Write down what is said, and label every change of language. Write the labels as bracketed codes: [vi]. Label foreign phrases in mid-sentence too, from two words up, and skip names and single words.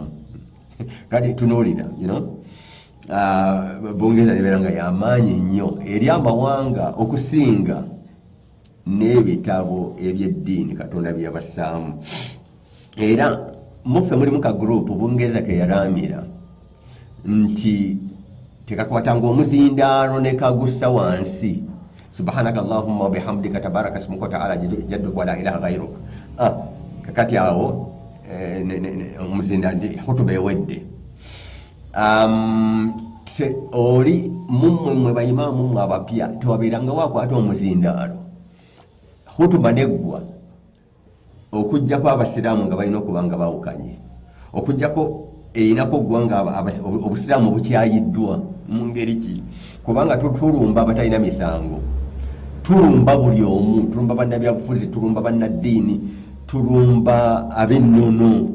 [lg] Kati tunuulira Bungereza nebeera nga y'amaanyi nnyo eri amawanga okusinga n'ebitabo eby'eddiini Katonda bye yabassaamu. Era muffe mulimu ka group Bungereza ke yalaamira nti tekakwatanga omuzindaalo ne kagussa wansi. [ar] سبحانك اللهم وبحمدك تبارك اسمك وتعالى جدك ولا إله غيرك. [lg] Kakati awo omuzindaalo nti hutuba ewedde. Oli mumwe bayimaamu mmwe abapya tewabeeranga wakwata omuzindaalo hutuba neggwa okujjako abasiraamu nga balina okuba nga bawukanye okujjako eyinako oggwanga obusiraamu bukyayiddwa mu ngeri ki kubanga tulumba abatalina misango, tulumba buli omu, tulumba bannabyabufuzi, tulumba bannaddiini, tulumba ab'ennono.